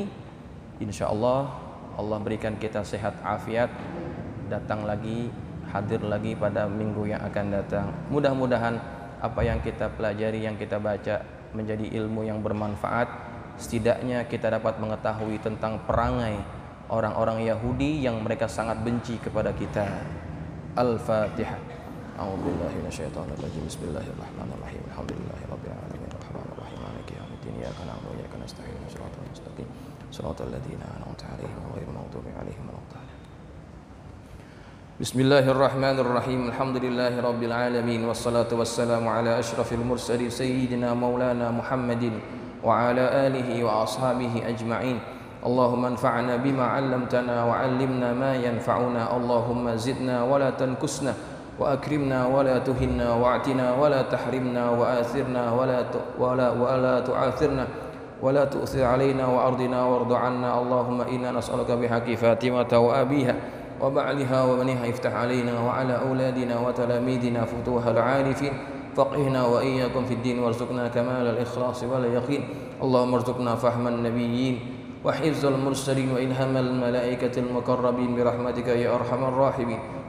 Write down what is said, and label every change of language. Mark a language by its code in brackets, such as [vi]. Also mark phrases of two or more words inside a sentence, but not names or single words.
[ar] إن شاء الله, [id] Allah berikan kita sehat afiat, datang lagi, hadir lagi pada minggu yang akan datang. Mudah-mudahan apa yang kita pelajari, yang kita baca menjadi ilmu yang bermanfaat. Setidaknya kita dapat mengetahui tentang perangai orang-orang Yahudi yang mereka sangat benci kepada kita. Al-Fatihah. [ar] أعوذ بالله من الشيطان الرجيم. بسم الله الرحمن الرحيم. الحمد لله رب العالمين. الرحمن الرحيم. مالك يوم الدين. إياك نعبد وإياك نستعين. الصراط المستقيم. صراط الذين أنعمت عليهم غير المغضوب عليهم ولا الضالين. بسم الله الرحمن الرحيم. الحمد لله رب العالمين والصلاة والسلام على أشرف المرسلين سيدنا مولانا محمد وعلى آله وأصحابه أجمعين. اللهم انفعنا بما علمتنا وعلمنا ما ينفعنا. اللهم زدنا ولا تنقصنا وأكرمنا ولا تهنا وأعطنا ولا تحرمنا وآثرنا ولا تؤاثرنا ولا تؤثر علينا وأرضنا وارض عنا. اللهم إنا نسألك بحق فاطمة وأبيها وبعلها وبنيها افتح علينا وعلى أولادنا وتلاميذنا فتوح العارفين فقهنا وإياكم في الدين وارزقنا كمال الإخلاص واليقين. اللهم ارزقنا فهم النبيين وحفظ المرسلين وإلهام الملائكة المقربين برحمتك يا أرحم الراحمين.